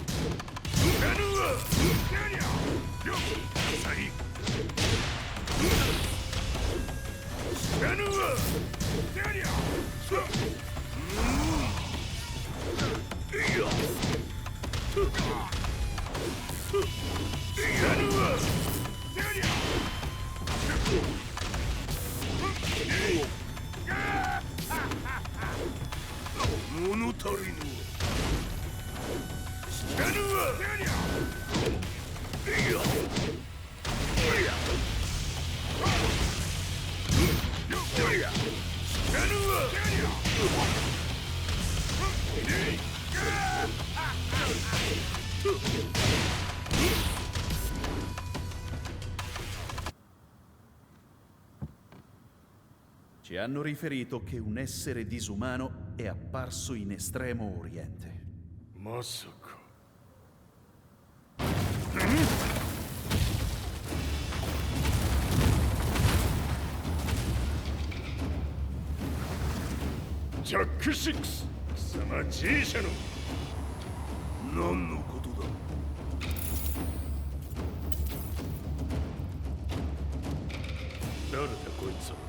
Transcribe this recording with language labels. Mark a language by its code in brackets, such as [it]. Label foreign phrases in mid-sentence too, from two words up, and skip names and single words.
[ja] てりゃよっさいやるわてりゃいややるわてりゃ物足りぬやるわいやおやおややるわ [it] Ci hanno riferito che un essere disumano è apparso in Estremo Oriente. [ja] まさかジャック6貴様 G 社の何のことだ誰だこいつは